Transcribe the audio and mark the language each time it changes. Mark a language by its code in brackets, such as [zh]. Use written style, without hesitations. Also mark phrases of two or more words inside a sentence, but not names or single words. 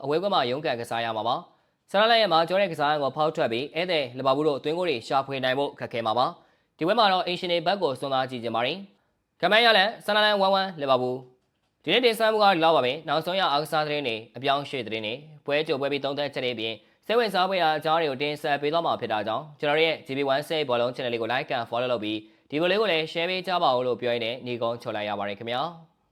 [my] ဝေးကွင်းမှာရုန်းကန်ကစားရမှာပါ။ဆန်လာလန်ရဲ့မှာကျော်တဲ့ကစားကိုဖောက်ထွက်ပြီးအဲ့တဲ့လီဗာပူးတို့အတွင်းကိုတွေရှာဖွေနိုင်ဖို့ခက်ခဲမှာပါဒီပွဲမှာတော့အင်ရှင်နေဘက်ကိုစွန့်စားကြည့်ကြပါရင်ကမန်ရလက်ဆန်လာလန်1-1လီဗာပူးဒီနေ့တင်ဆက်မှုကဒီလောက်ပါပဲနောက်ဆုံးရအားကစားသတင်းတွေအပြောင်းရွှေ့သတင်းတွေပွဲကြိုပွဲပြီးသုံးသက်ချက်တွေပြင်စိတ်ဝင်စားဖွယ်ရာအကြောင်းတွေကိုတင်ဆက်ပေးသွားမှာဖြစ်တာကြောင့်ကျွန်တော်ရဲ့ GB1 စိတ်ဘောလုံး channel လေးကို [en] like and follow [my] လုပ်ပြီးဒီဗီဒီယိုလေးကိုလည်း share ပေးကြပါဦးလို့ပြောရင်းနဲ့ညီကုန်းချုပ်လိုက်ရပါတယ်ခင်ဗျာ